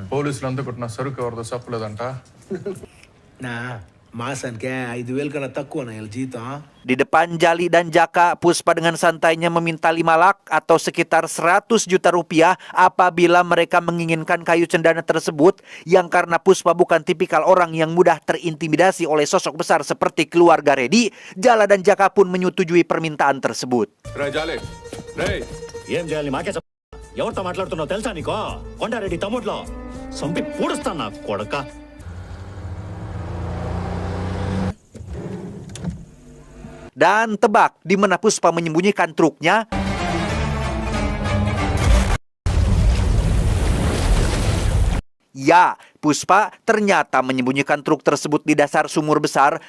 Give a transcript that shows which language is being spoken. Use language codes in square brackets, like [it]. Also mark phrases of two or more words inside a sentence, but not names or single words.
[id] Di depan Jali dan Jaka, Puspa dengan santainya meminta 5 lak atau sekitar 100 juta rupiah apabila mereka menginginkan kayu cendana tersebut, yang karena Puspa bukan tipikal orang yang mudah terintimidasi oleh sosok besar seperti keluarga Redi, Jala dan Jaka pun menyetujui permintaan tersebut. [te] ఎవరితో మాట్లాడుతున్నావు తెలుసా నీకో? కొండారెడ్డి తమ్ముడ్లో సంపి పూడుస్తానా కొడక. [id] Dan tebak di mana Puspa menyembunyikan truknya? Ya, Puspa ternyata menyembunyikan truk tersebut di dasar sumur besar.